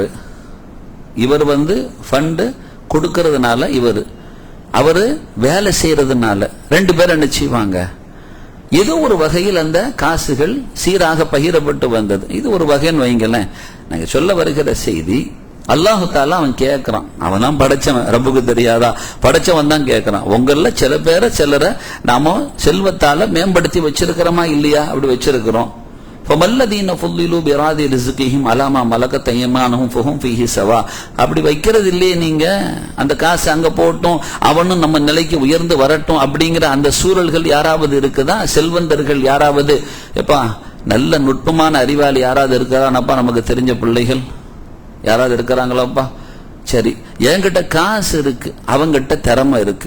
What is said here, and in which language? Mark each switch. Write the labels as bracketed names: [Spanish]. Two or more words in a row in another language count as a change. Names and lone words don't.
[Tamil] இவர் ஃபண்டு கொடுக்கறதுனால அவரு வேலை செய்யறதுனால 2 பேர் என்ன செய்வாங்க, ஏதோ ஒரு வகையில் அந்த காசுகள் சீராக பகிரப்பட்டு வந்தது. இது ஒரு வகைன்னு வைங்களேன். நாங்க சொல்ல வருகிற செய்தி, அல்லாஹு தஆலா அவன் கேட்கிறான். அவன் தான் படைச்சவன், ரப்புக்கு தெரியாதா? படைச்சவன் தான் கேட்கிறான். உங்கள சிலரை நாம செல்வத்தால மேம்படுத்தி வச்சிருக்கிறோமா இல்லையா? அப்படி வச்சிருக்கிறோம். [Arabic] فَمَلَّذِينَ فُضِّلُوا بِرَادِ رِزْقِهِمْ عَلَى مَا مَلَكَتْ أَيْمَانُهُمْ فَهُمْ فِيهِ سَوَاءٌ. [Tamil] அப்படி வைக்கிறது இல்லையே நீங்க. அந்த காசு அங்க போட்டும் அவனும் நம்ம நிலைக்கு உயர்ந்து வரட்டும் அப்படிங்கிற அந்த சூழல்கள் யாராவது இருக்குதா? செல்வந்தர்கள் யாராவது, எப்பா நல்ல நுட்பமான அறிவாளி யாராவது இருக்கிறானப்பா? நமக்கு தெரிஞ்ச பிள்ளைகள் யாராவது இருக்கிறாங்களாப்பா? சரி, என்கிட்ட காசு இருக்கு, அவங்கிட்ட திறமை இருக்கு.